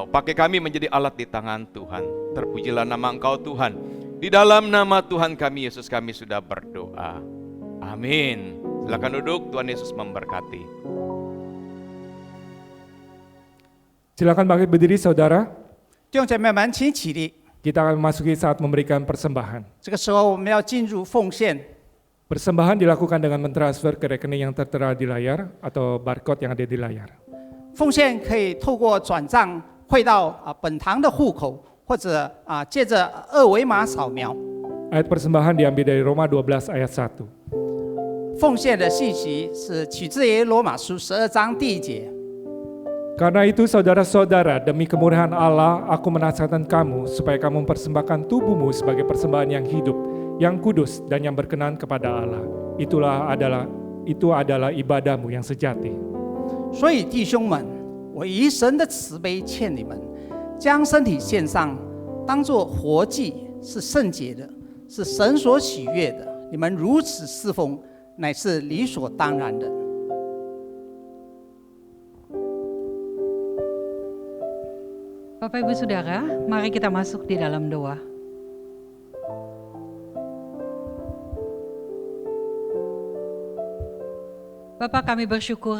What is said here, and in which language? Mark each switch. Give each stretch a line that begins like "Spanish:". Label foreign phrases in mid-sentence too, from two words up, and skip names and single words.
Indonesian: Pakai kami menjadi alat di tangan Tuhan. Terpujilah nama Engkau Tuhan. Di dalam nama Tuhan kami Yesus kami sudah berdoa. Amin. Silakan duduk, Tuhan Yesus memberkati. Silakan bangkit berdiri saudara.
Chinese: 弟兄姐妹们，请起立。
Indonesian: Kita akan memasuki saat memberikan persembahan.
Chinese: 这个时候我们要进入奉献。
Indonesian: Persembahan dilakukan dengan mentransfer ke rekening yang tertera di layar atau barcode yang ada di layar.
Chinese: 奉献可以透过转账汇到本堂的户口，或者借着二维码扫描。
Indonesian: Ayat persembahan diambil dari Roma 12 ayat 1.
Chinese: 奉献的信息是取自于罗马书12章第1节。
Indonesian: Karena itu saudara-saudara, demi kemurahan Allah, aku menasihatkan kamu supaya kamu mempersembahkan tubuhmu sebagai persembahan yang hidup, yang kudus dan yang berkenan kepada Allah. Itu adalah ibadahmu yang sejati.
Chinese: 所以弟兄们，我以神的慈悲劝你们，将身体献上，当作活祭，是圣洁的，是神所喜悦的。你们如此侍奉，乃是理所当然的。
Indonesian: Bapak Ibu Saudara, mari kita masuk di dalam doa. Bapak, kami bersyukur.